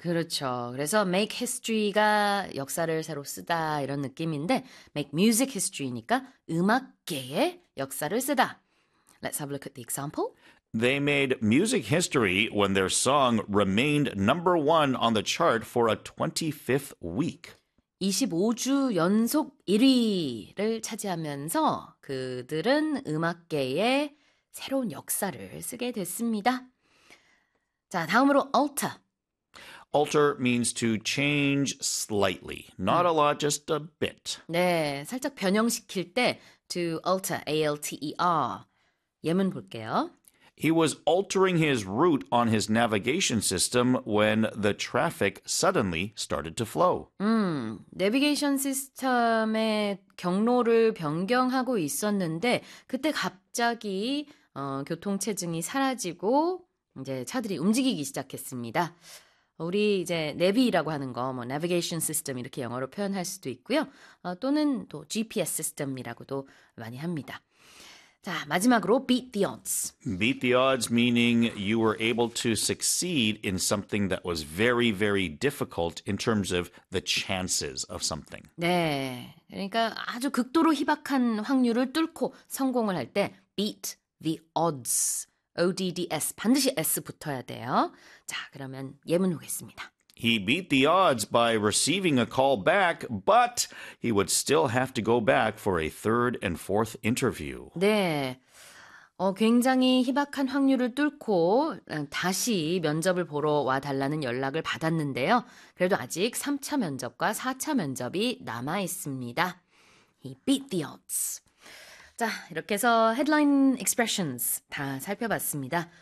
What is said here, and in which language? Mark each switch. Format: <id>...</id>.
<ko>그렇죠. 그래서 make history가 역사를 새로 쓰다 이런 느낌인데</ko> <en>make music history</en> <ko>니까 음악계의 역사를 쓰다.</ko> <en>Let's have a look at the example. They made music history when their song remained number one on the chart for a 25th week.</en> <ko>25주 연속 1위를 차지하면서 그들은 음악계에 새로운 역사를 쓰게 됐습니다. 자, 다음으로 alter.</ko> <en>Alter means to change slightly. Not a lot, just a bit.</en> <ko>네, 살짝 변형시킬 때 to alter, A-L-T-E-R. 예문 볼게요.</ko> <en>He was altering his route on his navigation system when the traffic suddenly started to flow.</en> <ko>내비게이션 시스템의 경로를 변경하고 있었는데 그때 갑자기 교통 체증이 사라지고 이제 차들이 움직이기 시작했습니다. 우리 이제 내비라고 하는 거 뭐 navigation system 이렇게 영어로 표현할 수도 있고요. 또는 또 GPS 시스템이라고도 많이 합니다. 자, 마지막으로 beat the odds.</ko> <en>Beat the odds meaning you were able to succeed in something that was very, very difficult in terms of the chances of something.</en> <ko>네, 그러니까 아주 극도로 희박한 확률을 뚫고 성공을 할 때 beat the odds, O-D-D-S, 반드시 S 붙어야 돼요. 자, 그러면 예문 보겠습니다.</ko> <en>He beat the odds by receiving a call back, but he would still have to go back for a third and fourth interview.</en> <ko>네, 굉장히 희박한 확률을 뚫고 다시 면접을 보러 와달라는 연락을 받았는데요. 그래도 아직 3차 면접과 4차 면접이 남아있습니다.</ko> <en>He beat the odds.</en> <ko>자, 이렇게 해서</ko> <en>headline expressions</en> <ko>다 살펴봤습니다.</ko>